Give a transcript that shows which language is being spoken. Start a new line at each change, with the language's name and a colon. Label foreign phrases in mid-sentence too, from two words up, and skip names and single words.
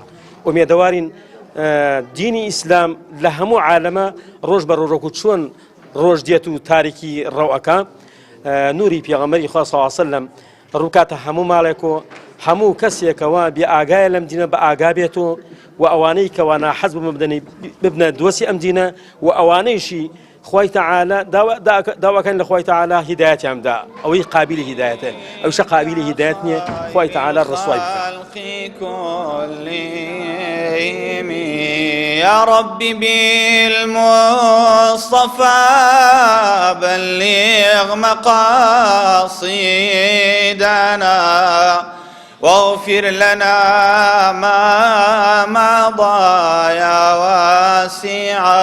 Central Kurdish: ئومێدەوارین دینی ئیسلام لە هەموو عالەمە ڕۆژ بە ڕۆژەکو چۆن ڕۆژ دێت و تاریکی ڕەوئەکە نوری پێغەمبەری خوا
Arabic: صلی الله علیه وسلم
Central Kurdish: ڕووکاتە هەموو ماڵێکۆ هەموو کەسێکەوە بێ ئاگایە لەم دینە بە ئاگا بێتەوە و ئەوانەی کەوا ناحەز ببنە دۆسی ئەم دینە و ئەوانەیشی خوای تەعالی داواکەن لە خوای تەعالی هیدایەتیان بدا ئەوەی قابلی هیدایەتە ئەویشە قابلی هیدایەت نییە خوای تەعالی ڕسوای بکات.
Arabic: يا ربي بالمصطفى بلغ مقاصدنا واغفر لنا ما مضى يا واسع